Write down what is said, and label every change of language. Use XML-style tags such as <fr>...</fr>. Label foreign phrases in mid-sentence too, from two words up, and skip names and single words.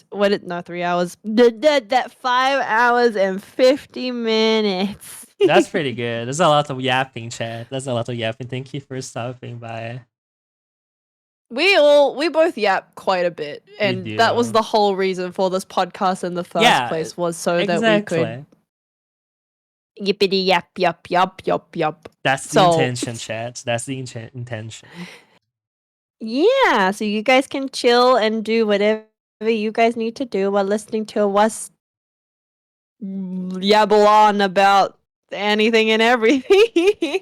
<en>Not 3 hours. That 5 hours and 50 minutes. That's pretty good. There's a lot of yapping, chat. There's a lot of yapping. Thank you for stopping by. We both yap quite a bit, and that was do. the whole reason for this podcast in the first Yeah, place, was so that we could yippity yap yap yap yap yap. That's the So- intention, chat. That's the intention. Yeah, so you guys can chill and do whatever you guys need to do while listening to us yabble on about anything and everything.</en>